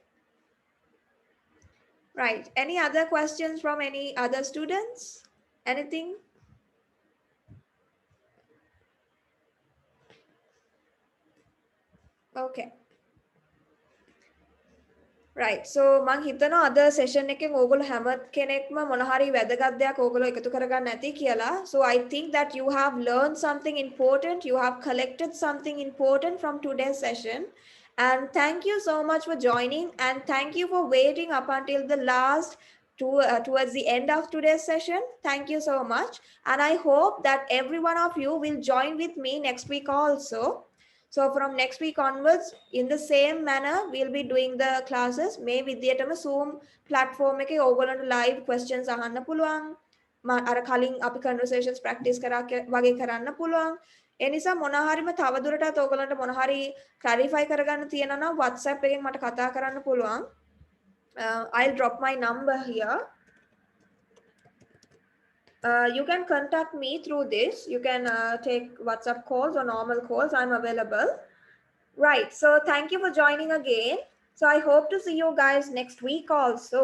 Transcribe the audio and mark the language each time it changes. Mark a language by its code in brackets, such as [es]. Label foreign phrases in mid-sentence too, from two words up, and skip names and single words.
[en] Right. Any other questions from any other students? Anything? Okay. [si] Right. So මං හිතනවා අද session එකෙන් ඕගොල්ලෝ හැම කෙනෙක්ම මොන හරි වැදගත් දෙයක් ඕගොල්ලෝ එකතු කරගන්න ඇති කියලා. [en] So I think that you have learned something important. You have collected something important from today's session. And thank you so much for joining, and thank you for waiting up until the last towards the end of today's session. Thank you so much. And I hope that every one of you will join with me next week also. So from next week onwards, in the same manner, we'll be doing the classes. [si] May විදියටම Zoom platform එකේ ඕගොල්ලන්ට [en] live questions [si] අහන්න පුළුවන්. අර කලින් අපි [en] conversations practice [si] කරා වගේ කරන්න පුළුවන්. ඒ නිසා මොන හරිම තවදුරටත් ඕගොල්ලන්ට මොන හරි clarify කරගන්න තියෙනවා නම් WhatsApp එකෙන් මට කතා කරන්න පුළුවන්. [en] I'll drop my number here. You can contact me through this. You can take WhatsApp calls or normal calls. I'm available. Right. So thank you for joining again. So I hope to see you guys next week also.